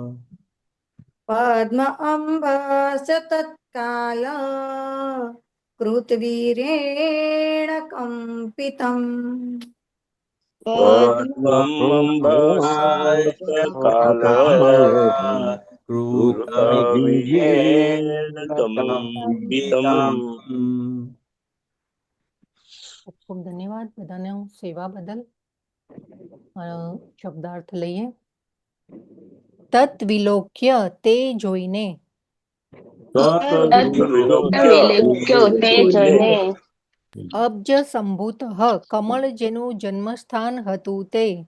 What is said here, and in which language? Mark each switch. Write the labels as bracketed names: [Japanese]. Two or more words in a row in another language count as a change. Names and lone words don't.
[Sanskrit] पद्म अम्बस्य तत्काल कृतवीरेण कंपितम् पद्मम्बस्तत्काल कृतवीर्येण कंपितम्। [Gujarati] ખૂબ ખૂબ ધન્યવાદ બધાને સેવા બદલ. શબ્દાર્થ લઈએ. [Sanskrit] तत विलोक्य [Gujarati] તે જોઈને. [Sanskrit] अब्ज सम्भूत [Gujarati] કમળ જેનું જન્મસ્થાન હતું તે.